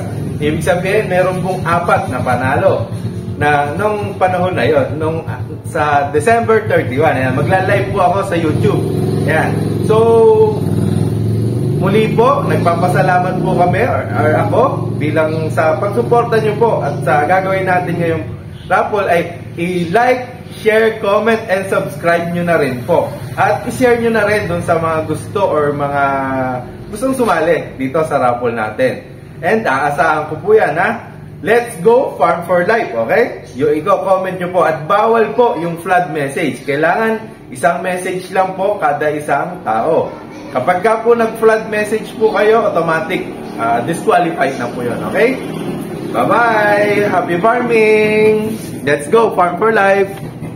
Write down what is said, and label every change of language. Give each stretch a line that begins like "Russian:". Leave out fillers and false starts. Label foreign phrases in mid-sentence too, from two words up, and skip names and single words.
Filipino: Ibig sabihin, meron pong 4 na panalo na nung panahon na yun, sa December 31. Ayan, magla-live po ako sa YouTube. Ayan. So, muli po, nagpapasalamat po kami or ako bilang sa pagsuporta nyo po at sa gagawin natin ngayong raffle ay i-like,
English: share, comment, and subscribe
Filipino: nyo na rin po. At i-share nyo na rin dun sa mga gusto or mga gustong sumali dito sa raffle natin. And aasahan ko po yan
English: Let's Go Farm for Life,
Filipino: okay? Yung i-comment nyo po at bawal po yung
English: flood message.
Filipino: Kailangan isang message lang po kada isang tao. Kapag ka po nag-
English: flood message
Filipino: po kayo,
English: automatic disqualified
Filipino: na po yun, okay?
English: Bye-bye! Happy farming! Let's go Farm for Life!